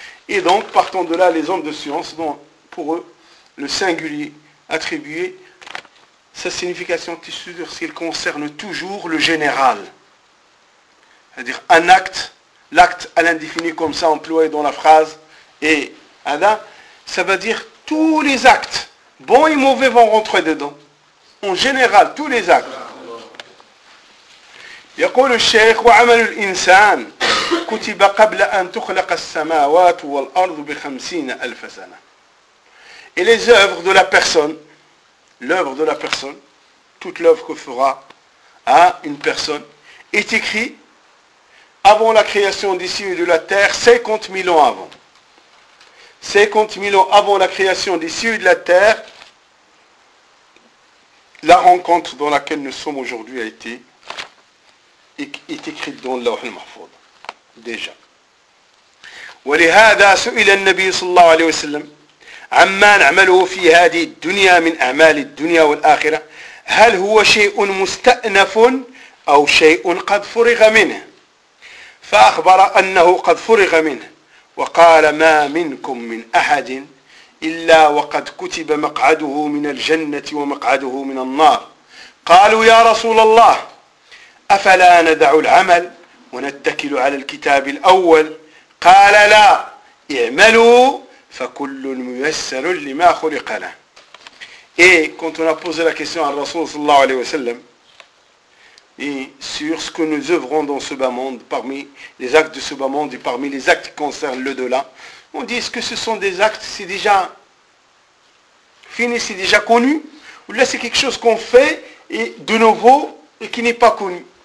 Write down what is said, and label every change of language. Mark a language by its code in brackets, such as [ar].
[fr] Et donc, partant de là, les hommes de science, dont pour eux, le singulier attribué, sa signification, c'est-à-dire qu'il concerne toujours le général. C'est-à-dire un acte, l'acte à l'indéfini comme ça, employé dans la phrase, et Ada, ça veut dire tous les actes, bons et mauvais, vont rentrer dedans. En général, tous les actes. [ar] يقول الشيخ وعمل الإنسان كتب قبل أن تخلق السماوات والأرض بخمسين ألف سنة. [fr] Et les œuvres de la personne, l'œuvre de la personne, toute l'œuvre que fera à une personne, est écrite avant la création des cieux et de la terre, 50 000 ans avant. 50 000 ans avant la création des cieux et de la terre, la rencontre dans laquelle nous sommes aujourd'hui a été est écrite dans le Lawh al-Mahfoud déjà. [ar] ولهذا سئل النبي صلى الله عليه وسلم عما نعمله في هذه الدنيا من أعمال الدنيا والآخرة هل هو شيء مستأنف أو شيء قد فرغ منه فأخبر أنه قد فرغ منه وقال ما منكم من أحد إلا وقد كتب مقعده من الجنة ومقعده من النار قالوا يا رسول الله أفلا ندع العمل ونتكل على الكتاب الأول قال لا اعملوا فكل ميسر لما خلق له. [fr] Et quand on a posé la question à Rasoul sallallahu alayhi wa sallam sur ce que nous œuvrons dans ce bas monde, parmi les actes de ce bas monde et parmi les actes qui concernent l'au-delà, on dit est-ce que ce sont des actes, c'est déjà fini, c'est déjà connu, ou là c'est quelque chose qu'on fait et de nouveau et qui n'est pas connu.